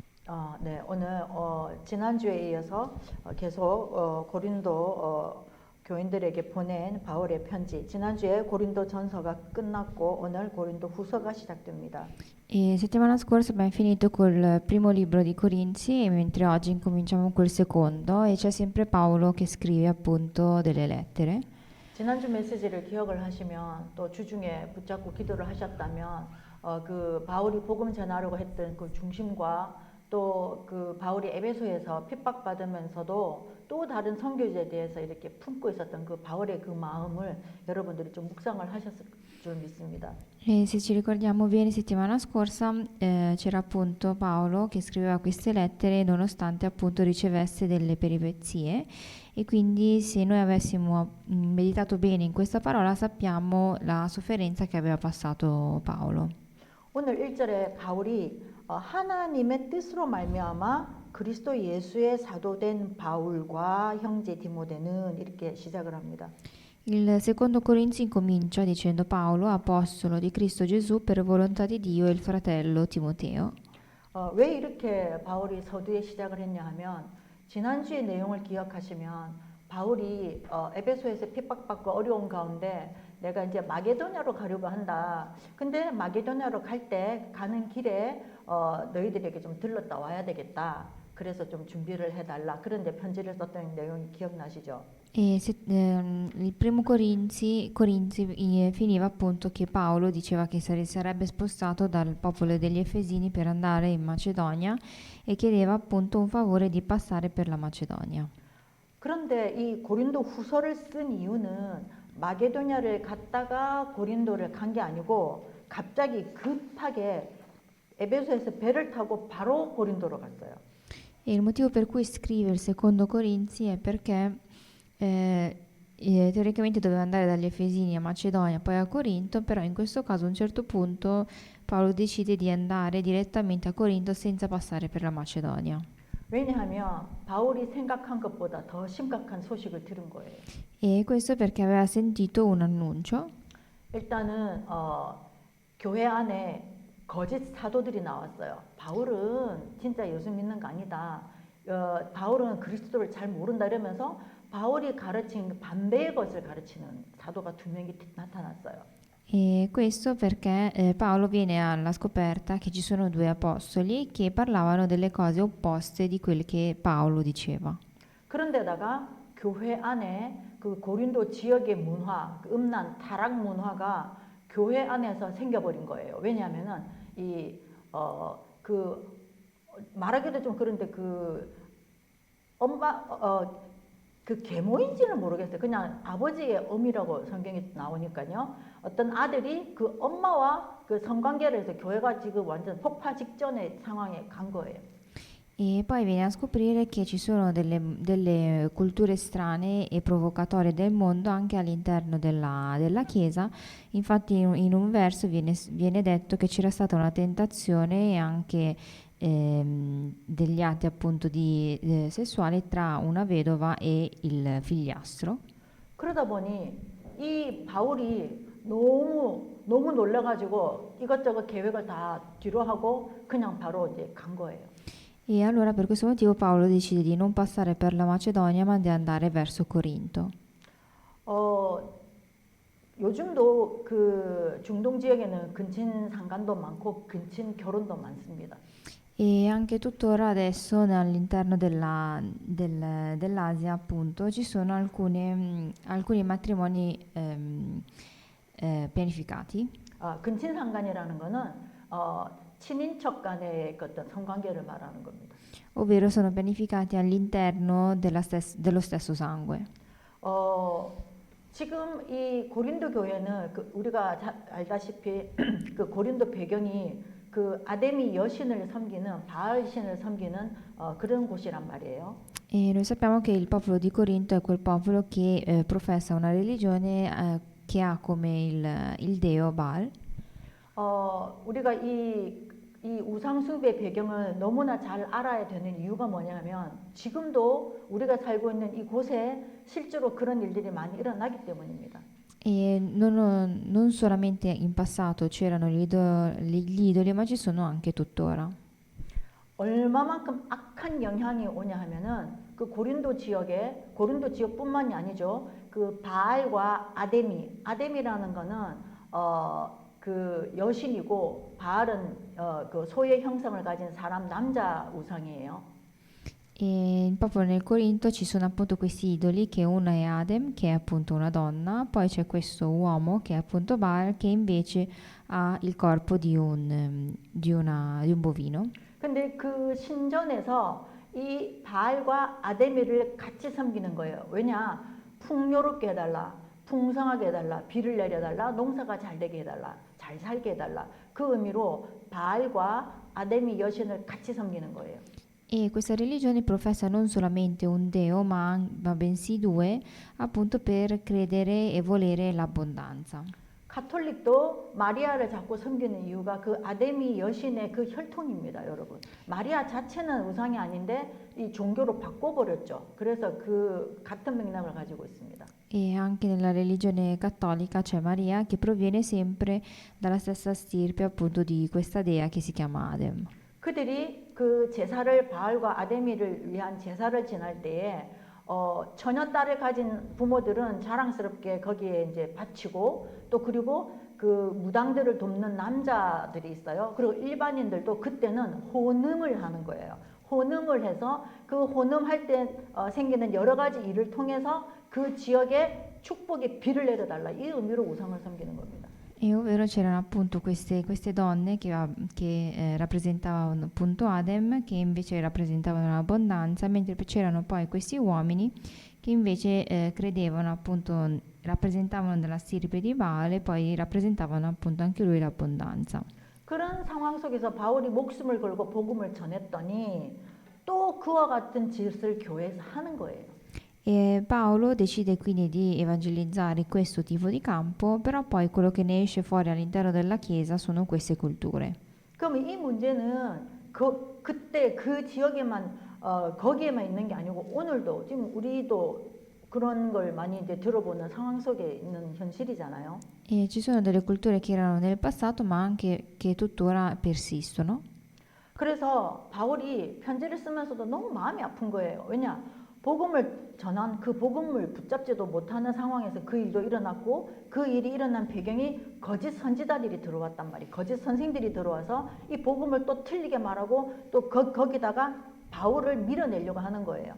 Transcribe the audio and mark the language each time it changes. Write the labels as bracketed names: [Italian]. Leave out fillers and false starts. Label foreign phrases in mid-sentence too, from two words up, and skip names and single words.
[Korean] 네, 오늘 지난주에 이어서 계속 고린도 교인들에게 보낸 바울의 편지. 지난주에 고린도 전서가 끝났고 오늘 고린도 후서가 시작됩니다. [Italian] E settimana scorsa abbiamo finito col primo libro di Corinzi, mentre oggi incominciamo col secondo, e c'è sempre Paolo che scrive appunto delle lettere. [Korean] 지난주 메시지를 기억을 하시면 또 주중에 붙잡고 기도를 하셨다면 그 바울이 복음 전하려고 했던 그 중심과 또 그 바울이 에베소에서 핍박받으면서도 또 다른 선교지에 대해서 이렇게 품고 있었던 그 바울의 그 마음을 여러분들이 좀 묵상을 하셨을 줄 믿습니다. [Italian] E se ci ricordiamo bene, settimana scorsa c'era appunto Paolo che scriveva queste lettere nonostante appunto ricevesse delle peripezie, e quindi se noi avessimo meditato bene in questa parola sappiamo la sofferenza che aveva passato Paolo. [Korean] 오늘 1절에 바울이 하나님의 뜻으로 말미암아 그리스도 예수의 사도된 바울과 형제 디모데는 이렇게 시작을 합니다. [Italian] Il secondo Corinzi incomincia dicendo Paolo, apostolo di Cristo Gesù per volontà di Dio, e il fratello Timoteo. [Korean] 왜 이렇게 바울이 서두에 시작을 했냐 하면 지난주의 내용을 기억하시면 바울이 에베소에서 핍박받고 어려운 가운데 내가 이제 마게도냐로 가려고 한다. 근데 마게도냐로 갈 때 가는 길에 너희들에게 좀 들렀다 와야 되겠다. 그래서 좀 준비를 해달라. 그런데 편지를 썼던 내용이 기억나시죠? [Italian] Il primo Corinzi finiva appunto che Paolo diceva che sarebbe spostato dal popolo degli Efesini per andare in Macedonia, e chiedeva appunto un favore di passare per la Macedonia. [Korean] 그런데 이 고린도 후서를 쓴 이유는 마게도냐를 갔다가 고린도를 간 게 아니고 갑자기 급하게 에베소에서 배를 타고 바로 고린도로 갔어요. [Italian] E il motivo per cui scrive il secondo Corinzi è perché teoricamente doveva andare dagli Efesini a Macedonia, poi a Corinto, però in questo caso a un certo punto Paolo decide di andare direttamente a Corinto senza passare per la Macedonia. [Korean] 왜냐하면 바울이 생각한 것보다 더 심각한 소식을 들은 거예요. [Italian] E questo perché aveva sentito un annuncio. [Korean] 일단은 교회 안에 거짓 사도들이 나왔어요. 바울은 진짜 예수 믿는 거 아니다. 바울은 그리스도를 잘 모른다 이러면서 바울이 가르친 반대의 것을 가르치는 사도가 2명이 나타났어요. [Italian] E questo perché Paolo viene alla scoperta che ci sono 2 apostoli che parlavano delle cose opposte di quelle che Paolo diceva. [Korean] 그런데다가 교회 안에 그 고린도 지역의 문화, 그 음란, 타락 문화가 교회 안에서 생겨버린 거예요. 왜냐하면은 그 말하기도 좀 그런데 그 엄마 그 계모인지는 모르겠어요. 그냥 아버지의 어미라고 성경에 나오니까요. 어떤 아들이 그 엄마와 그 성관계를 해서 교회가 지금 완전 폭파 직전의 상황에 간 거예요. [Italian] E poi viene a scoprire che ci sono delle culture strane e provocatorie del mondo anche all'interno della Chiesa. Infatti in un verso viene detto che c'era stata una tentazione e anche degli atti appunto sessuali tra una vedova e il figliastro. [Korean] 그러다 보니 이 바울이 너무 놀라가지고 이것저것 계획을 다 뒤로 하고 그냥 바로 이제 간 거예요. [Italian] E allora per questo motivo Paolo decide di non passare per la Macedonia ma di andare verso Corinto. [Korean] 요즘도 그 중동 지역에는 근친 상간도 많고 근친 결혼도 많습니다. [Italian] E anche tuttora adesso all'interno dell'Asia appunto ci sono alcuni matrimoni pianificati. [Korean] 근친 상간이라는 거는 친인척 간의 어떤 성관계를 말하는 겁니다. [Italian] Ovvero sono pianificati all'interno dello stesso sangue. [Korean] 지금 이 고린도 교회는 우리가 알다시피 그 고린도 배경이 그 아데미 여신을 섬기는 바알 신을 섬기는 그런 곳이란 말이에요. [Italian] E noi sappiamo che il popolo di Corinto è quel popolo che professa una religione che ha come il deo Baal. [Korean] 우리가 이 우상숭배 배경을 너무나 잘 알아야 되는 이유가 뭐냐면 지금도 우리가 살고 있는 이곳에 실제로 그런 일들이 많이 일어나기 때문입니다. [Italian] E non solamente in passato c'erano gli idoli, ma ci sono anche tuttora. [Korean] 얼마만큼 악한 영향이 오냐 하면은 그 고린도 지역뿐만이 아니죠. 그 바알과 아데미라는 거는 그 여신이고 바알은 그 소의 형상을 가진 사람 남자 우상이에요. [Italian] E proprio nel Corinto ci sono appunto questi idoli, che uno è Adem, che è appunto una donna, poi c'è questo uomo che è appunto Baal, che invece ha il corpo di un bovino. [Korean] 근데 그 신전에서 이 바알과 아데미를 같이 섬기는 거예요. 왜냐? 풍요롭게 해달라, 풍성하게 해달라, 비를 내려달라, 농사가 잘 되게 해달라, 잘 살게 해달라. 그 의미로 바알과 아데미 여신을 같이 섬기는 거예요. [Italian] E questa religione professa non solamente un Deo, ma bensì due, appunto per credere e volere l'abbondanza. [Korean] 가톨릭도 마리아를 자꾸 섬기는 이유가 그 아데미 여신의 그 혈통입니다, 여러분. 마리아 자체는 우상이 아닌데 이 종교로 바꿔버렸죠. 그래서 그 같은 맥락을 가지고 있습니다. [Italian] E anche nella religione cattolica c'è Maria, che proviene sempre dalla stessa stirpe appunto di questa dea che si chiama Adem. [Korean] 그들이 그 제사를 바알과 아데미를 위한 제사를 지낼 때에 처녀 딸을 가진 부모들은 자랑스럽게 거기에 이제 바치고 또 그리고 그 무당들을 돕는 남자들이 있어요. 그리고 일반인들도 그때는 혼음을 하는 거예요. 혼음을 해서 그 혼음할 때 생기는 여러 가지 일을 통해서 그 지역에 축복의 비를 내려달라 이 의미로 우상을 섬기는 겁니다. [Italian] E ovvero c'erano appunto queste donne che rappresentavano appunto Adem, che invece rappresentavano l'abbondanza, mentre c'erano poi questi uomini che invece credevano appunto, rappresentavano della stirpe di Baal e poi rappresentavano appunto anche lui l'abbondanza. [Korean] 그런 상황 속에서 바울이 목숨을 걸고 복음을 전했더니 또 그와 같은 짓을 교회에서 하는 거예요. [Italian] E Paolo decide quindi di evangelizzare questo tipo di campo, però poi quello che ne esce fuori all'interno della Chiesa sono queste culture. [Korean] 그럼 이 문제는 그때 그 지역에만 거기에만 있는 게 아니고 오늘도 지금 우리도 그런 걸 많이 이제 들어보는 상황 속에 있는 현실이잖아요. [Italian] E ci sono delle culture che erano nel passato, ma anche che tuttora persistono. [Korean] 그래서 바울이 편지를 쓰면서도 너무 마음이 아픈 거예요. 왜냐? 복음을 전한 그 복음을 붙잡지도 못하는 상황에서 그 일도 일어났고 그 일이 일어난 배경이 거짓 선지자들이 들어왔단 말이에요. 거짓 선생들이 들어와서 이 복음을 또 틀리게 말하고 또 거기다가 바울을 밀어내려고 하는 거예요.